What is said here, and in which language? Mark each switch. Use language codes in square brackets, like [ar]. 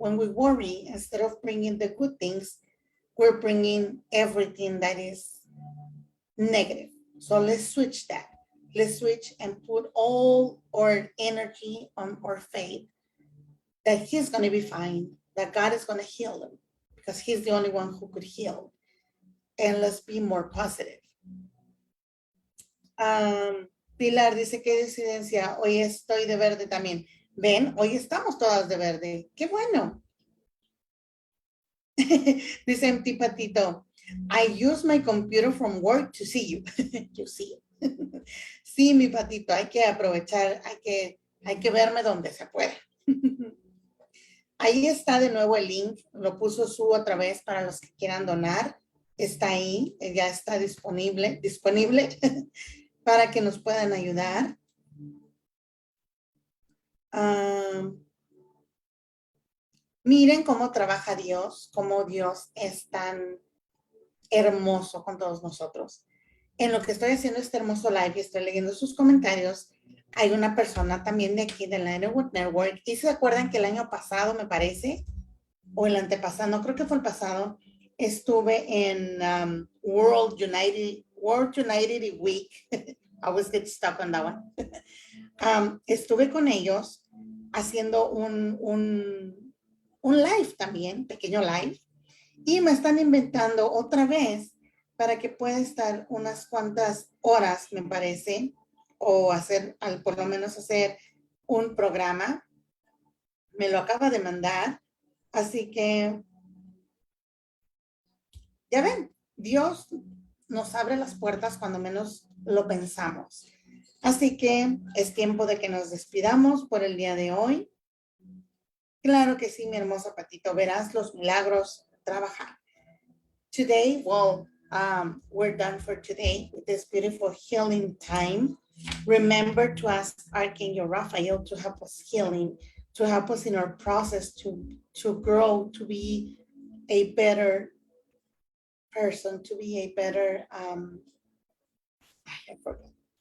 [en] When we worry, instead of bringing the good things, we're bringing everything that is negative. So let's switch that. Let's switch and put all our energy on our faith that he's going to be fine, that God is going to heal him, because he's the only one who could heal. And let's be more positive. [es] Pilar dice, qué disidencia, hoy estoy de verde también. Ven, hoy estamos todas de verde. Qué bueno. Dice mi Patito, [en] I use my computer from work to see you. You see. [es] Sí, mi Patito, hay que aprovechar, hay que verme donde se pueda. Ahí está de nuevo el link, lo puso Su otra vez para los que quieran donar. Está ahí, ya está disponible para que nos puedan ayudar. Miren cómo trabaja Dios, cómo Dios es tan hermoso con todos nosotros. En lo que estoy haciendo este hermoso live y estoy leyendo sus comentarios, hay una persona también de aquí de la Network. ¿Y se acuerdan que el año pasado, me parece, o el antepasado, no creo que fue el pasado, estuve en World United Week. [en] I always get stuck on that one. [es] Estuve con ellos haciendo un live también, pequeño live, y me están inventando otra vez para que pueda estar unas cuantas horas, me parece, o hacer, por lo menos hacer un programa. Me lo acaba de mandar, así que ya ven, Dios nos abre las puertas cuando menos lo pensamos. Así que es tiempo de que nos despidamos por el día de hoy. Claro que sí, mi hermoso Patito, verás los milagros trabajar. [en] Today, well, we're done for today with this beautiful healing time. Remember to ask Archangel Raphael to help us healing, to help us in our process to grow, to be a better person, to be a better, I forgot.